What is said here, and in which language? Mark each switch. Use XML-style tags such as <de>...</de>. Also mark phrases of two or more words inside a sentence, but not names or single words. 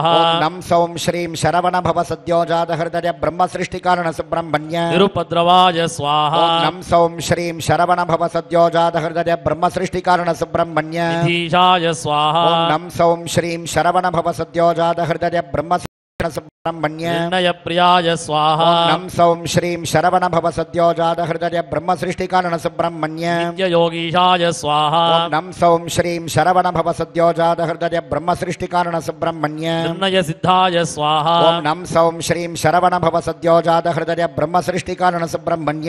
<sa>ఓం నం సౌం శ్రీం శరవణ భవ సద్యోజాత హృదయ బ్రహ్మ సృష్టికారణ సుబ్రహ్మణ్య నిరుపద్రవాయ స్వాహ. ఓం నం సౌం శ్రీం శరవణ భవ సద్యోజాత హృదయ బ్రహ్మ సృష్టికారణ సుబ్రహ్మణ్య నిధీశాయ స్వాహ. ఓం నం సౌం శ్రీం శరవణ భవ సద్యోజాత హృదయ బ్రహ్మ ब्रह्मण्य निर्णयप्रियाय स्वाहा नम सौं श्रीं शरवणभव सद्योजात हृदय ब्रह्मसृष्टिकारण सुब्रह्मण्य नित्ययोगीशाय स्वाहा नम सौं श्रीं शरवणभव सद्योजात हृदय ब्रह्मसृष्टिकारण सुब्रह्मण्य निर्णयसिद्धाय स्वाहा नम सौं श्रीं शरवणभव सद्योजात हृदय ब्रह्मसृष्टिकारण सुब्रह्मण्य</sa>